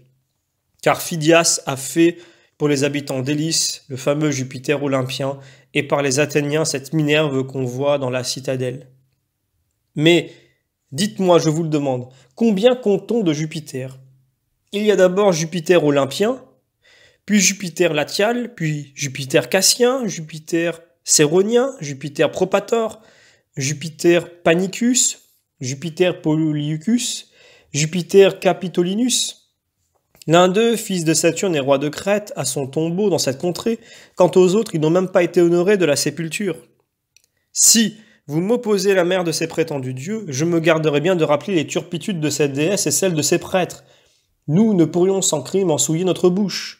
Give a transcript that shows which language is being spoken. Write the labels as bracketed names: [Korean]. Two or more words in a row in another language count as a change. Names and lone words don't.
[French] Car Phidias a fait pour les habitants d'Élis le fameux Jupiter olympien et par les Athéniens cette Minerve qu'on voit dans la citadelle. Mais, dites-moi, je vous le demande, combien comptons de Jupiter? Il y a d'abord Jupiter olympien, puis Jupiter latial, puis Jupiter cassien, Jupiter céronien, Jupiter propator, Jupiter panicus, Jupiter Polyucus, Jupiter Capitolinus. L'un d'eux, fils de Saturne et roi de Crète, a son tombeau dans cette contrée, quant aux autres, ils n'ont même pas été honorés de la sépulture. Si vous m'opposez la mère de ces prétendus dieux, je me garderai bien de rappeler les turpitudes de cette déesse et celles de ses prêtres. Nous ne pourrions sans crime en souiller notre bouche.